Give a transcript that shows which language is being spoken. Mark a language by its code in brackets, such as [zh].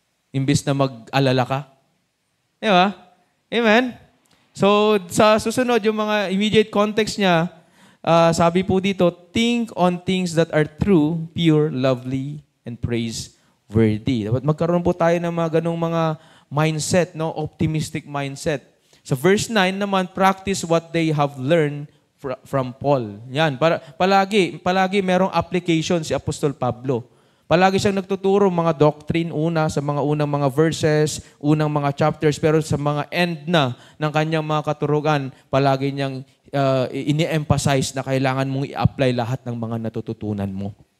[tl] Imbis na mag-alala ka. Diba? Amen? So, sa susunod, yung mga immediate context niya, sabi po dito, [en] think on things that are true, pure, lovely, and praiseworthy. [tl] Dapat magkaroon po tayo ng mga ganong mga mindset, no? [en] Optimistic mindset. [tl] Sa verse 9 naman, [en] practice what they have learned from Paul. [tl] Yan. Palagi merong application si Apostol Pablo. Palagi siyang nagtuturo mga doctrine sa mga unang mga verses, unang mga chapters, pero sa mga end na ng kanyang mga katurugan, palagi niyang ini-emphasize na kailangan mong i-apply lahat ng mga natututunan mo.